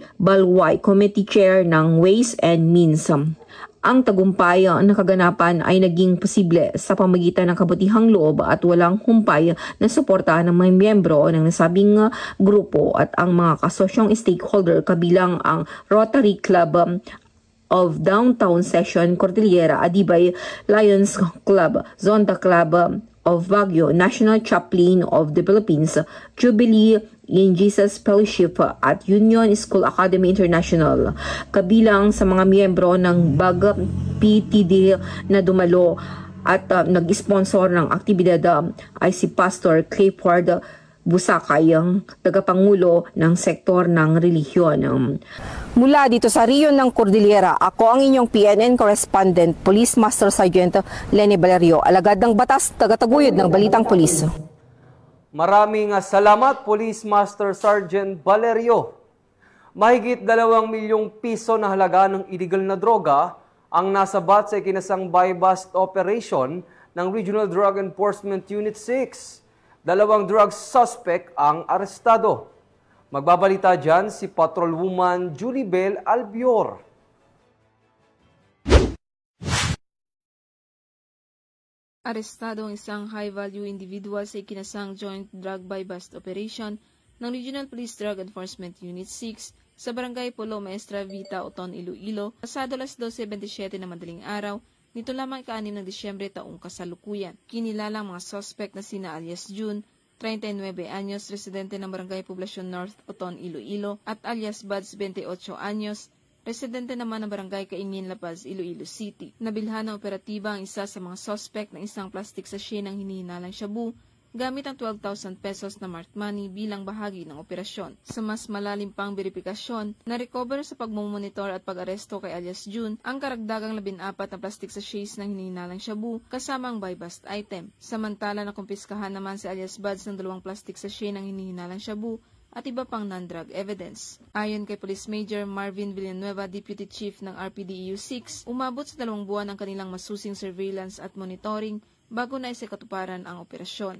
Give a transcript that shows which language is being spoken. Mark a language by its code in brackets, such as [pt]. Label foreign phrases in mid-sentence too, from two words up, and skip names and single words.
[tl] Balway, [en] Committee Chair [tl] ng Ways and Means. Ang tagumpay na kaganapan ay naging posible sa pamagitan ng kabutihang loob at walang humpay na suporta ng mga miyembro ng nasabing grupo at ang mga kasosyong stakeholder kabilang ang Rotary Club of Downtown Section Cordillera, Adibay Lions Club, Zonda Club of Baguio, National Chaplain of the Philippines, Jubilee in Jesus Fellowship at Union School Academy International. Kabilang sa mga miyembro ng BAG PTD na dumalo at nag-sponsor ng aktibidad ay si Pastor Clifford Busakay, ang tagapangulo ng sektor ng relihiyon. Mula dito sa Riyon ng Cordillera, ako ang inyong PNN correspondent, Police Master Sergeant Lenny Valerio, alagad ng batas, tagataguyod ng Balitang Pulis. Maraming salamat, Police Master Sergeant Valerio. Mahigit 2 milyong piso na halaga ng illegal na droga ang nasabat sa ikinasang [en] buy-bust operation [tl] ng Regional Drug Enforcement Unit 6. 2 [en] drug suspect [tl] ang arestado. Magbabalita dyan si Patrolwoman Julibel Albior. Arestado ang isang [en] high-value individual [tl] sa ikinasang [en] joint drug buy-bust operation [tl] ng Regional Police Drug Enforcement Unit 6 sa Barangay Polo Maestra Vita, Oton, Iloilo, pasado 12:27 na madaling araw, nito lamang ika-6 ng Disyembre taong kasalukuyan. Kinilalang mga suspect na sina alias June, 39 anyos, residente ng Barangay Poblacion North, Oton, Iloilo, at alias Buds, 28 anyos, residente naman ng Barangay Kaingin, La Paz, Iloilo City. Nabilhan ng operatiba ang isa sa mga suspect ng isang [en] plastic sachet [tl] ng hinihinalang shabu gamit ang 12,000 pesos na [en] marked money [tl] bilang bahagi ng operasyon. Sa mas malalim pang beripikasyon, na-recover sa pagmumonitor at pag-aresto kay alias June ang karagdagang 14 na [en] plastic sachets [tl] ng hinihinalang shabu kasama ang [en] buy-bust item. [tl] Samantala nakumpiskahan naman si alias Buds ng 2 [en] plastic sachet [tl] ng hinihinalang shabu at iba pang [en] non-drug evidence. [tl] Ayon kay Police Major Marvin Villanueva, [en] Deputy Chief [tl] ng RPDEU 6, umabot sa 2 buwan ang kanilang masusing surveillance at monitoring bago na isikatuparan ang operasyon.